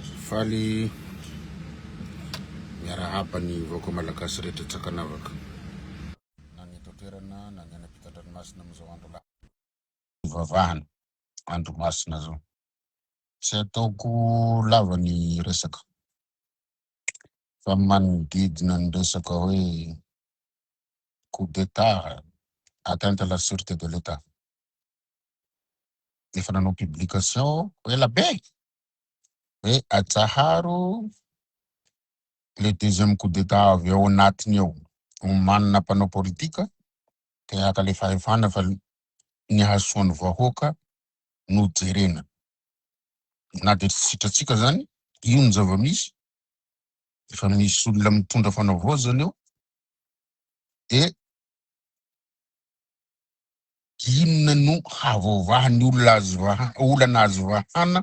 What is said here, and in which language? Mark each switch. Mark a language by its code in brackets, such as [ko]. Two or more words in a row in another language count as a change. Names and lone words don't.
[mg] faly miarahaba ny vahoaka malagasy rehetra Tsakanavaka na ny eto toerana na ny any ampitan-dranomasina amin'izao andro vavahana andro masina zao. Tsy ataoko lava ny resaka fa manodidina ny resaka hoe [fr] coup d'état, atteinte à la sûreté de l'État. [mg] Efa nanao publication ela be hoe Atsaharo [fr] le deuxième coup d'état [mg] avy ao anatiny ao omanina mpanao politika te haka le fahefana fa ny hasoan'ny vahoaka no jerena. Na de sitratsika zany io ny zava-misy efa misy olona mitondra fanavozana eo e inona no havaovahany olana azo vahana